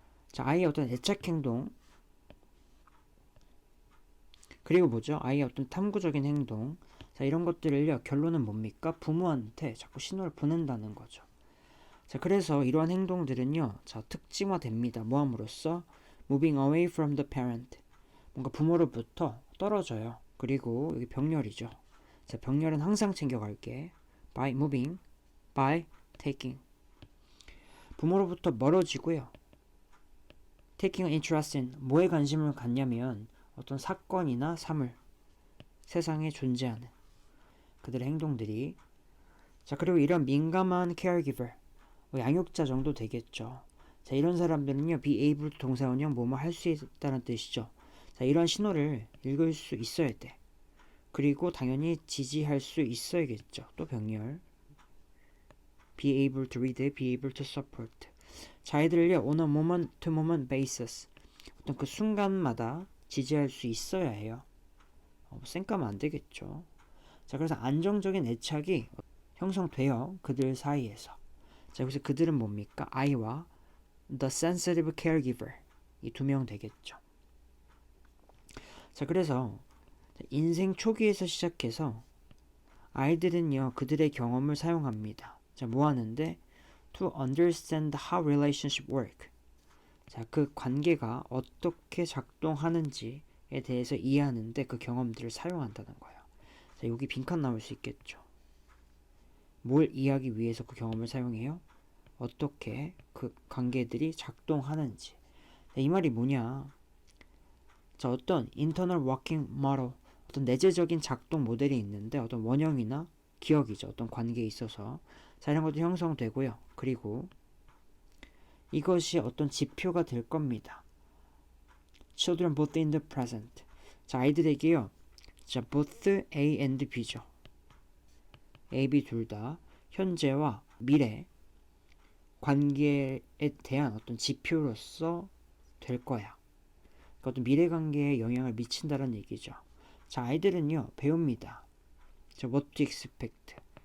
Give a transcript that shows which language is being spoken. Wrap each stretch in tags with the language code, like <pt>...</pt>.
<ko>자, 아이의 어떤 애착 행동, 그리고 뭐죠? 아이의 어떤 탐구적인 행동, 자, 이런 것들을요, 결론은 뭡니까? 부모한테 자꾸 신호를 보낸다는 거죠. 자, 그래서 이러한 행동들은요, 자, 특징화됩니다. 뭐함으로써?</ko> <en>moving away from the parent.</en> <ko>뭔가 부모로부터 떨어져요. 그리고 여기 병렬이죠. 자, 병렬은 항상 챙겨갈게.</ko> <en>by moving, by taking.</en> <ko>부모로부터 멀어지고요.</ko> <en>taking an interest in.</en> <ko>뭐에 관심을 갖냐면 어떤 사건이나 사물, 세상에 존재하는 그들의 행동들이. 자, 그리고 이런 민감한 caregiver, 양육자 정도 되겠죠. 자, 이런 사람들은요,</ko> <en>be able</en> <ko>동사원형 뭐뭐 할 수 있다는 뜻이죠. 자, 이런 신호를 읽을 수 있어야 돼. 그리고 당연히 지지할 수 있어야겠죠. 또 병렬.</ko> <en>be able to read, be able to support.</en> <ko>자, 아이들을요,</ko> <en>on a moment to moment basis.</en> <ko>어떤 그 순간마다 지지할 수 있어야 해요. 쌩까면 안 되겠죠. 자, 그래서 안정적인 애착이 형성돼요. 그들 사이에서. 자, 여기서 그들은 뭡니까? 아이와</ko> <en>the sensitive caregiver.</en> <ko>이 두 명 되겠죠. 자, 그래서 인생 초기에서 시작해서 아이들은요, 그들의 경험을 사용합니다. 자, 뭐 하는데?</ko> <en>To understand how relationship work.</en> <ko>자, 그 관계가 어떻게 작동하는지에 대해서 이해하는데 그 경험들을 사용한다는 거예요. 자, 여기 빈칸 나올 수 있겠죠. 뭘 이해하기 위해서 그 경험을 사용해요? 어떻게 그 관계들이 작동하는지. 자, 이 말이 뭐냐? 자, 어떤</ko> <en>internal working model,</en> <ko>어떤 내재적인 작동 모델이 있는데 어떤 원형이나 기억이죠. 어떤 관계에 있어서. 자, 이런 것도 형성되고요. 그리고 이것이 어떤 지표가 될 겁니다.</ko> <en>Children both in the present.</en> <ko>자, 아이들에게요. 자,</ko> <en>both A and B</en> <ko>죠. A, B 둘 다 현재와 미래 관계에 대한 어떤 지표로서 될 거야. 그러니까 어떤 미래 관계에 영향을 미친다는 얘기죠. 자, 아이들은요, 배웁니다. 자,</ko> <en>what to expect.</en>